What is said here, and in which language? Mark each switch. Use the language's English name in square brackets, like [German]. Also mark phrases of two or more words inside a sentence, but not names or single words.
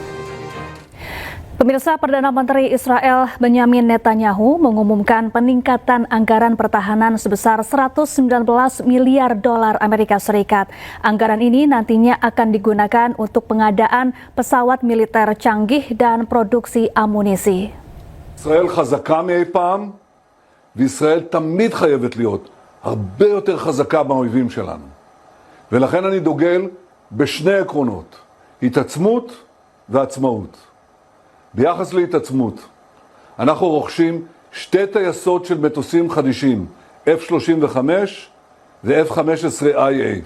[Indonesian] Pemirsa, Perdana Menteri Israel Benjamin Netanyahu mengumumkan peningkatan anggaran pertahanan sebesar 119 miliar dolar Amerika Serikat. Anggaran ini nantinya akan digunakan untuk pengadaan pesawat militer canggih dan produksi amunisi. [Hebrew] ישראל חזקה מאי פעם, וישראל תמיד חייבת להיות הרבה יותר חזקה מהאויבים שלנו. ולכן אני דוגל בשני עקרונות, התעצמות ועצמאות. ביחס להתעצמות, אנחנו רוכשים שתי טייסות של מטוסים חדישים, F-35 ו-F-15IA.